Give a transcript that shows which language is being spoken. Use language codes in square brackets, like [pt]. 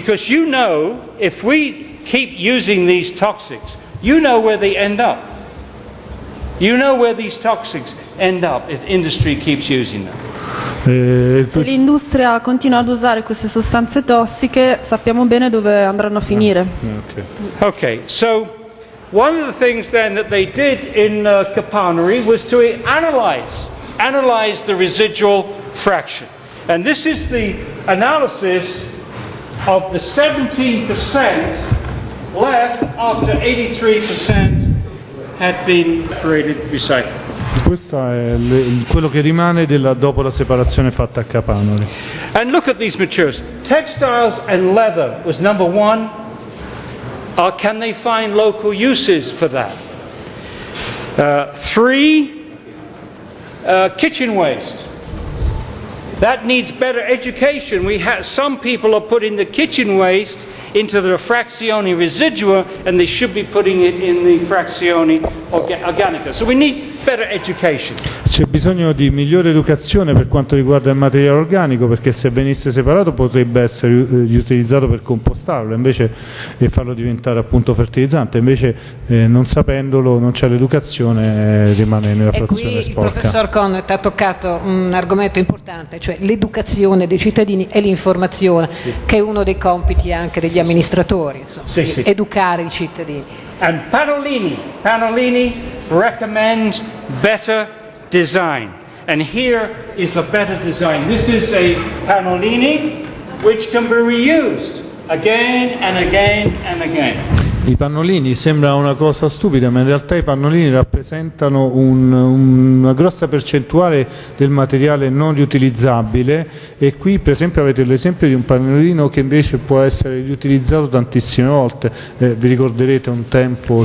[en] Because you know, if we keep using these toxics, you know where they end up. You know where these toxics end up if industry keeps using them. [it] Se l'industria continua ad usare queste sostanze tossiche, sappiamo bene dove andranno a finire. [en] Okay, so one of the things then that they did in Capanari was to analyze the residual fraction. And this is the analysis of the 17% left after 83% had been recycled. [it] Questo è quello che rimane dopo la separazione fatta a Capanari. [en] And look at these materials. Textiles and leather was number one. Can they find local uses for that? 3, kitchen waste. That needs better education. Some people are putting the kitchen waste into the [it] frazione residua [en] and they should be putting it in the [it] frazione organica. [en] So we need better education. [it] C'è bisogno di migliore educazione per quanto riguarda il materiale organico, perché se venisse separato potrebbe essere riutilizzato per compostarlo invece e farlo diventare appunto fertilizzante, invece non sapendolo, non c'è l'educazione, rimane nella frazione sporca. Il professor Connett ha toccato un argomento importante, cioè l'educazione dei cittadini e l'informazione, che è uno dei compiti anche degli amministratori, insomma, educare i cittadini. [en] And Panolini recommends better design. And here is a better design. This is a Panolini which can be reused again and again and again. [it] I pannolini sembra una cosa stupida, ma in realtà i pannolini rappresentano una grossa percentuale del materiale non riutilizzabile, e qui per esempio avete l'esempio di un pannolino che invece può essere riutilizzato tantissime volte. Vi ricorderete un tempo